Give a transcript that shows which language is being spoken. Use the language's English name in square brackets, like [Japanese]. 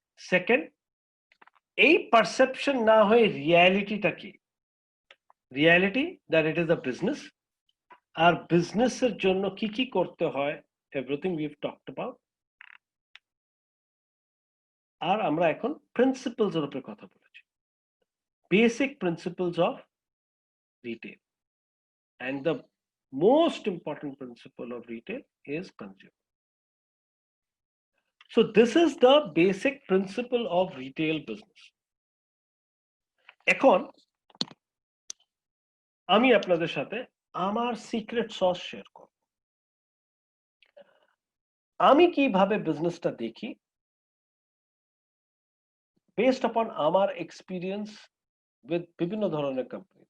[English] second, [Bangla] এই perception না হয়ে রিয়ালিটিটা কি, [English] reality that it is a business, [Bangla] আর বিজনেসের জন্য কি কি করতে হয়, [English] Everything we have talked about. [Bangla] আর আমরা এখন প্রিন্সিপলস এর উপরে কথা বলেছি, basic principles of retail, [English] and the most important principle of retail is consumer. So this is the basic principle of retail business. [Bangla] এখন আমি আপনাদের সাথে আমার সিক্রেট সস শেয়ার করব। আমি কিভাবে বিজনেসটা দেখি [English] based upon [Bangla] আমার এক্সপিরিয়েন্স উইথ বিভিন্ন ধরনের কোম্পানি।